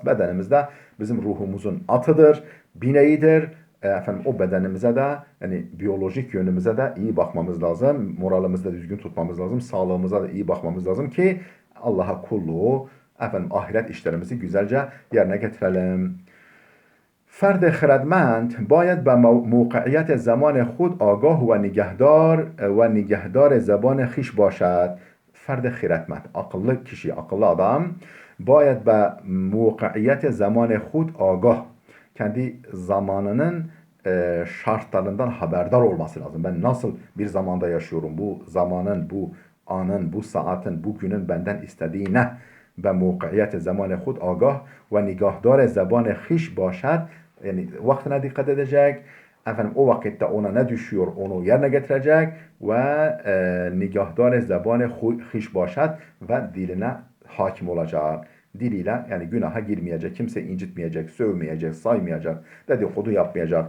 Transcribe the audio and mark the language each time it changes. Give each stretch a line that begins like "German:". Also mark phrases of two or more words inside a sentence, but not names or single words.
Turkish: Bedenimiz de bizim ruhumuzun atıdır, bineğidir. Efendim o bedenimize de yani biyolojik yönümüze de iyi bakmamız lazım. Moralimizi de düzgün tutmamız lazım. Sağlığımıza da iyi bakmamız lazım ki Allah'a kulluğu, efendim ahiret işlerimizi güzelce yerine getirelim.
Persian: فرد خردمند باید به موقعیت زمان خود آگاه و نگهدار زبان خیش باشد. فرد خردمند
Turkish: akıllı kişi, akıllı adam
Persian: باید به موقعیت زمان خود آگاه
Turkish: kendi zamanının şartlarından haberdar olması lazım. Ben nasıl bir zamanda yaşıyorum? Bu zamanın, bu anın, bu saatin, bu günün benden istediği ne?
Persian: به موقعیت زمان خود آگاه و نگاهدار زبان خیش باشد.
Turkish: Yani vaktine dikkat edecek. Efendim o vakitte ona ne düşüyor onu yerine getirecek ve
Persian: نگهدار زبان خویش باشد
Turkish: ve diline hakim olacak. Diliyle yani günaha girmeyecek, kimse incitmeyecek, sövmeyecek, saymayacak, dedikodu yapmayacak.